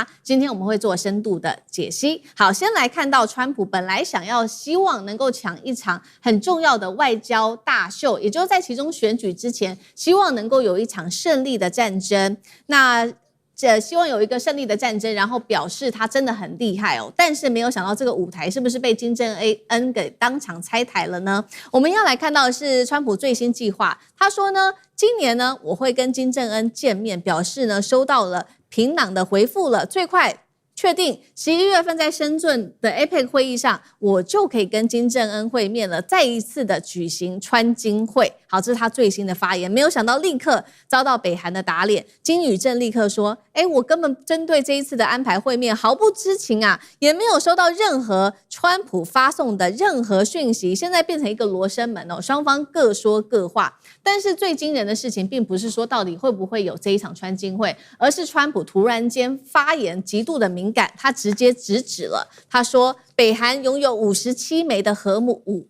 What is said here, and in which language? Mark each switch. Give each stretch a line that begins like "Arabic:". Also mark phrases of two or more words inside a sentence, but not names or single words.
Chinese: 今天我們會做深度的解析。好，先來看到川普本來希望能夠搶一場很重要的外交大秀，也就是在其中選舉之前，希望能夠有一場勝利的戰爭。那希望有一個勝利的戰爭，然后表示他真的很厲害哦。但是沒有想到這個舞台是不是被金正恩給當場拆台了呢？我們要來看到的是川普最新計劃，他說呢，今年呢我會跟金正恩見面，表示呢收到了平壤的回復了，最快確定11月份在深圳的 APEC 會議上，我就可以跟金正恩會面了，再一次的舉行川金會。好，這是他最新的發言，沒有想到立刻遭到北韓的打臉。金宇正立刻說，我根本針對這一次的安排會面毫不知情啊，也沒有收到任何川普發送的任何訊息，現在變成一個羅生門哦，雙方各說各話。但是最驚人的事情並不是說到底會不會有這一場川金會，而是川普突然間發言極度的敏感，他直接直指了，他說北韓擁有57枚的核武。